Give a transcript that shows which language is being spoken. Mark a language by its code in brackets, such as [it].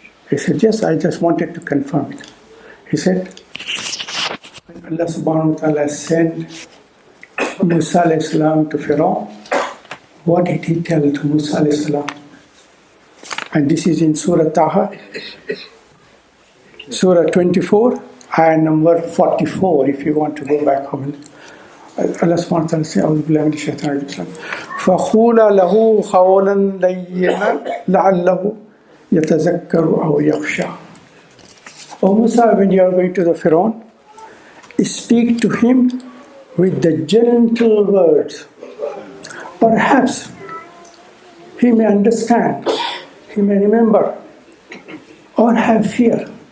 [en] He said, yes, I just wanted to confirm it. He said, when Allah subhanahu wa ta'ala sent Musa alayhi salam to Pharaoh, what did he tell to Musa alayhi salam? And this is in Surah Taha, Surah 24, ayah number 44, if you want to go back home. Allah subhanahu wa ta'ala says, [ar] أعوذ بالله من الشيطان الرجيم فَقُولَا لَهُ قَوْلًا لَيِّنًا لَعَلَّهُ يَتَذَكَّرُ أَوْ يَخْشَى. [en] O Musa, when you are going to the Pharaoh, speak to him with the gentle words. Perhaps he may understand, he may remember, or have fear.